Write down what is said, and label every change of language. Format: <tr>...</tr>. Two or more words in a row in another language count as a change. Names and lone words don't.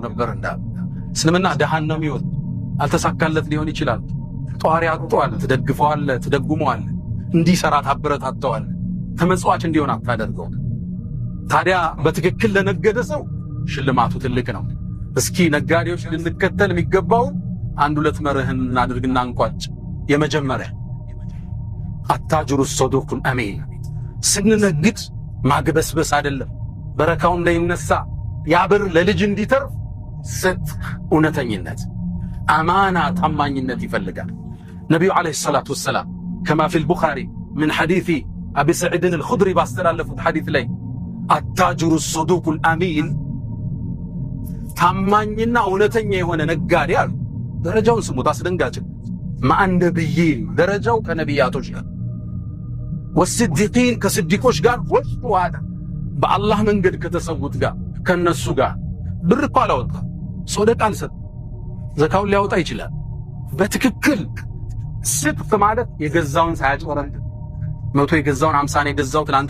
<am>ነበር እንዳለ እስልምና ድሃን ነው የሚወድ አልተሳካለት ሊሆን ይችላል ጧሪ አጥቷል ትደግፈዋል ትደጉመዋል እንዲሰራ ታበረታተዋል ተመጽዋች እንዲሆን አታደርገው ታዲያ በትክክል ለነገደ ሰው ሽልማቱ ትልቅ ነው እስኪ ነጋዴዎች ልንከተል የሚገባው አንድ ሁለት መርህን እናድርግና እንቋጭ የመጀመሪያ</am> <ar>التاجر الصدوق الامين</ar> <am>ስንነግድ ማግበስበስ አይደለም በረካው እንዳይነሳ ያብር ለልጅ እንዲተርፍ ስት እውነተኝነት አማና ታማኝነት ይፈልጋል ነብዩ</am> <ar>عليه الصلاة والسلام كما في البخاري من حديث ابي سعيد الخدري باستلفت حديث</ar> <am>ላይ</am> <ar>التاجر الصدوق الامين</ar> <am>ታማኝና እውነተኛ የሆነ ነጋዴ አሉ ደረጃውን ስሙት አስደንጋጭ ማን ነብይን ደረጃው ከነቢያቶች ጋር ወስዲቂን ከስዲቆች ጋር ወስዋዳ በአላህ መንገድ ከተሰውት ጋር ከነሱ ጋር ብር እኮ አላወጣ ሶደቃ አልሰጥ ዘካውን ሊያወጣ ይችላል በትክክል ስድቅ ማለት የገዛውን ሳያጭወረድ 100 የገዛውን 50 ነው የገዛው ትላንተ</am>